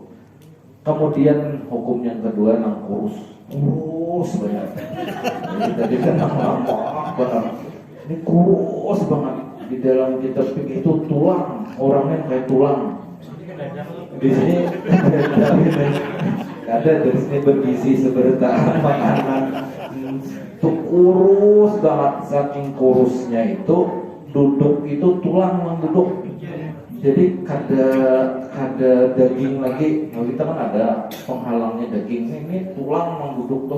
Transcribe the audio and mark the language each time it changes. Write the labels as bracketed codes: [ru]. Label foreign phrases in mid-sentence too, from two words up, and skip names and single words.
[id] Kemudian hukum yang kedua nang kurus banget. Jadi tadi kan lama banget. Ini kurus banget. Di dalam kitab fikih itu tulang, orangnya kayak tulang. Di sini ada di sini bergizi seberita makanan. Itu kurus banget, saking kurusnya itu duduk itu tulang yang duduk. Jadi kada daging lagi. Kalau kita kan ada penghalangnya daging. Ini tulang yang duduk tuh.